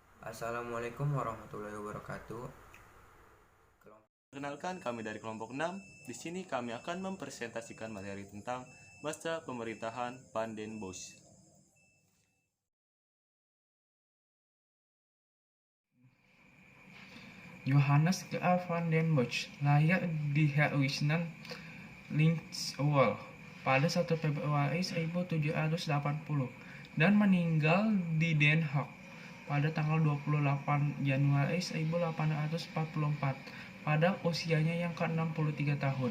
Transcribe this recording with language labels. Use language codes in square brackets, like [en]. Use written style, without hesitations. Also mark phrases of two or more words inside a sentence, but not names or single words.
[ar] السلام عليكم ورحمة الله وبركاته. [id] Perkenalkan, kami dari kelompok 6. Di sini kami akan mempresentasikan materi tentang masa pemerintahan Van den Bosch. Johannes K.A. van den Bosch lahir di Herwijnen, Linkswil pada 1 Februari 1780 dan meninggal di Den Haag pada tanggal 28 Januari 1844 pada usianya yang ke-63 tahun.